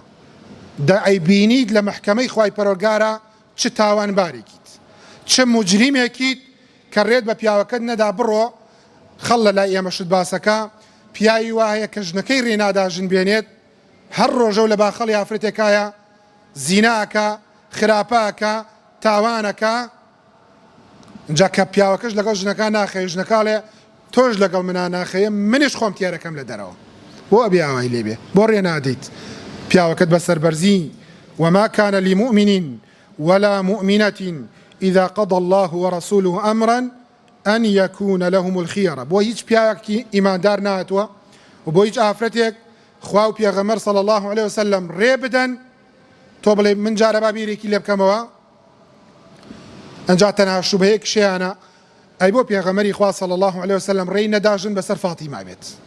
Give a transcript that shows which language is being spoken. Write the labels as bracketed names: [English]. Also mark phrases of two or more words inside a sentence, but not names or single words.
[Central Kurdish] ئەیبینیت لە مەحکەمەی خوای پەروەردگارە چ تاوانبارێکیت، چ موجریمێکیت کە ڕێت بە پیاوەکەت نەدا بڕۆ خەڵ لە لای ئێمە شت باسەکە پیاوی وایە کە ژنەکەی ڕێنادا ژن بێنێت هەر ڕۆژە و لە باخەڵی ئافرەتێکایە زیناکە، خراپاکە، تاوانەکە. اینجا کە پیاوەکەش لەگەڵ ژنەکە ناخەیە، ژنەکەڵێ تۆش لەگەڵ منە ناخەیە، منیش خۆم تێرەکەم لە دەرەوە. بۆ ئەبێ ئاوای لێبێ، بۆ ڕێنادەیت پیاوەکەت بەسەر بەرزی. [Arabic] وما كان لمؤمن ولا مؤمنة إذا قضى الله ورسوله أمرا أن يكون لهم الخيرة. [Central Kurdish] بۆ هیچ پیاوێکی ئیماندار نهاتووە و بۆ هیچ ئافرەتێک خوا و پێغەمبەر [Arabic] صلی الله عليه وسلم [Central Kurdish] ڕێ بدەن تۆ بڵێ من جارە با بیرێکی لێ بکەمەوە، ئەنجا تەنها شوبهەیەک شیانە ئەی بۆ پێغەمبەری خوا [Arabic] صلی الله عليه وسلم [Central Kurdish] ڕێی نەداژن بەسەر فاتیما بێت.